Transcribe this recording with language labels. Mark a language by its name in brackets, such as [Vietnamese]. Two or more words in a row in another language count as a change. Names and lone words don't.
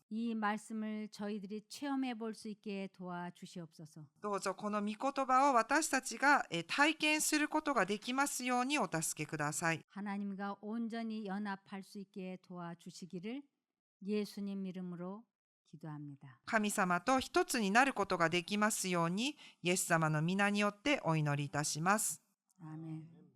[Korean] 이 말씀을 저희들이 체험해 볼 수 있게 도와주시옵소서. [Japanese] どうぞこの御言葉を私たちが体験することができますようにお助けください。 [Korean] 하나님과 온전히 연합할 수 있게 도와주시기를 예수님 이름으로 기도합니다. [Japanese] 神様と一つになることができますようにイエス様の皆によってお祈りいたします。 [Korean] 아멘.